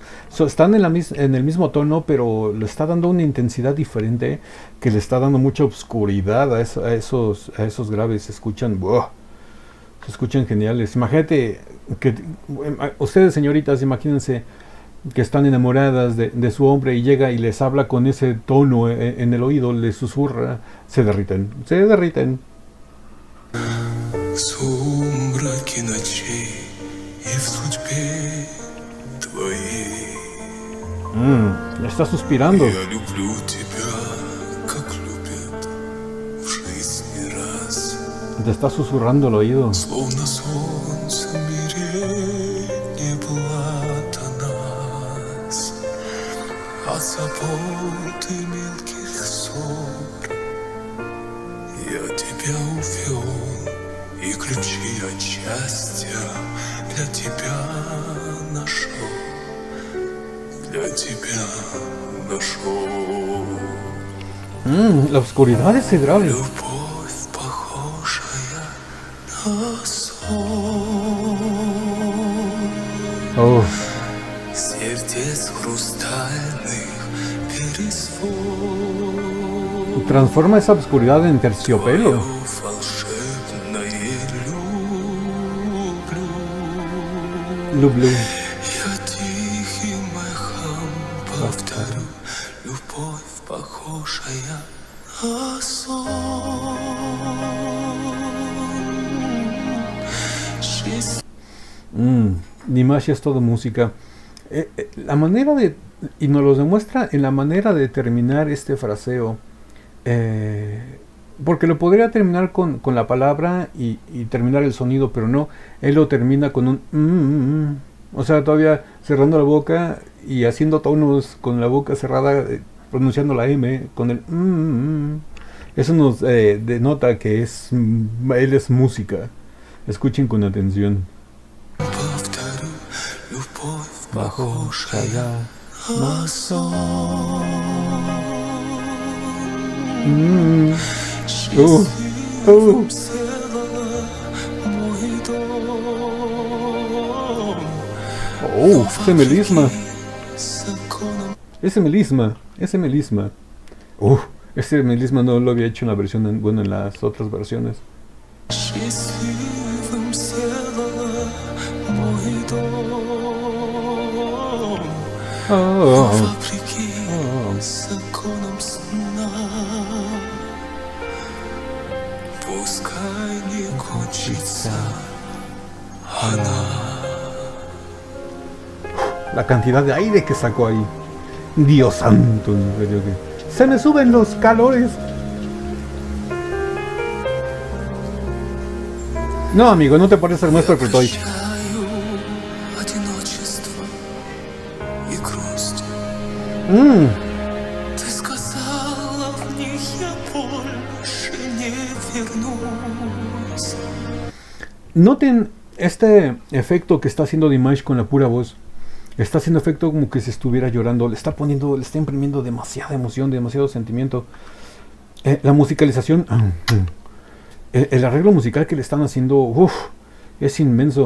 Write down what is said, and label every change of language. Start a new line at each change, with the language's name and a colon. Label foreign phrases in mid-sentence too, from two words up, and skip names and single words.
Spanish: Están en el mismo tono, pero le está dando una intensidad diferente, que le está dando mucha oscuridad a esos graves. Se escuchan geniales. Imagínate que ustedes, señoritas, imagínense que están enamoradas de su hombre y llega y les habla con ese tono en el oído, les susurra, se derriten.
Russian: В сумраке сотни ночей и в судьбе твоей.
Spanish: Está suspirando.
Russian: Я люблю тебя, как любят в жизни раз.
Spanish: Te está susurrando al oído.
Russian: Словно солнце в мире не было нас, от забот и мелких ссор. Я тебя увел, и ключи от счастья для тебя нашел, для тебя нашел.
Spanish: La oscuridad es ese grave.
Russian: Любовь, похожая на сон, Oh, сердец хрустальных перезвон.
Spanish: transforma esa oscuridad en terciopelo.
Russian: Твое волшебное люблю. Lublú. Я тихим эхом повторю, любовь, похожая на сон. Жизнь
Spanish: Dimash es todo música. La manera de, y nos lo demuestra en la manera de terminar este fraseo, porque lo podría terminar con la palabra y terminar el sonido, pero no, él lo termina con un o sea, todavía cerrando la boca y haciendo tonos con la boca cerrada, pronunciando la M con el Eso nos denota que él es música. Escuchen con atención.
Russian: повторю, любовь, Похожая на сон. Счастливым сделала мой дом.
Spanish: Oh, ese melisma.
Russian: Законом
Spanish: Ese melisma. Ese melisma no lo había hecho en la versión, en las otras versiones.
Russian: счастливым сделала мой дом. Вопреки законам сна, пускай не кончится она.
Spanish: La cantidad de aire que sacó ahí. Dios santo, en serio que... Se me suben los calores. No, amigo, no te parece el maestro Krutoich.
Russian: Прощаю одиночество и грусть. Ты сказала, в них я больше не вернусь.
Spanish: Noten este efecto que está haciendo Dimash con la pura voz. Está haciendo efecto como que se estuviera llorando. Le está imprimiendo demasiada emoción, demasiado sentimiento. La musicalización, el arreglo musical que le están haciendo, es inmenso.